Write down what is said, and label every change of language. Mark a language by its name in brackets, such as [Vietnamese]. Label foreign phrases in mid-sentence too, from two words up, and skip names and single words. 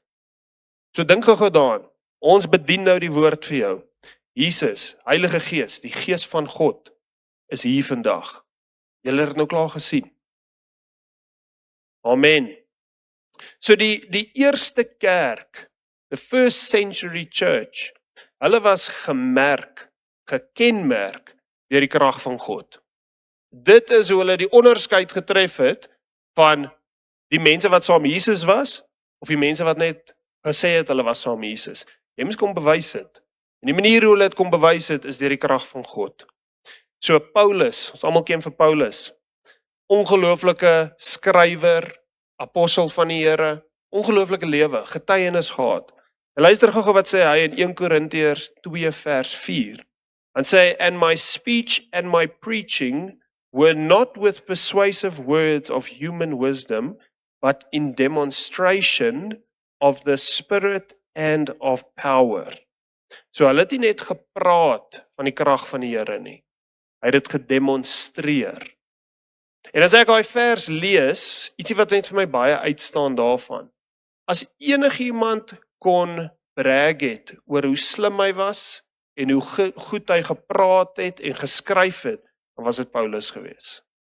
[Afrikaans] So dink gou daaraan, ons bedien nou die woord vir jou. Jesus, Heilige Gees, die Gees van God, is hier vandag. Julle het dit nou klaar gesien. Amen. So die eerste kerk, [English] the first century church, [Afrikaans] hulle was gekenmerk deur die krag van God. Dit is hoe hulle die onderskeid getref het van die mense wat saam Jesus was, of die mense wat net gesê het hulle was saam Jesus. Jy moes kom bewys het. En die manier hoe hulle dit kom bewys het, is deur die krag van God. So Paulus, ons almal ken vir Paulus, ongelooflike skrywer, apostel van die Here, ongelooflike lewe, getuienis gehad. En luister gou wat sê hy in 1 Korintiërs 2 vers 4. [English] And say, and my speech and my preaching were not with persuasive words of human wisdom, but in demonstration of the Spirit and of power. [Afrikaans] So hulle het nie net gepraat van die krag van die Here nie. Hy het dit gedemonstreer. En as ek daai vers lees, ietsie wat net vir my baie uitstaan daarvan. As enigiemand kon brag het oor hoe slim hy was en hoe goed hy gepraat het en geskryf het, dan was dit Paulus gewees.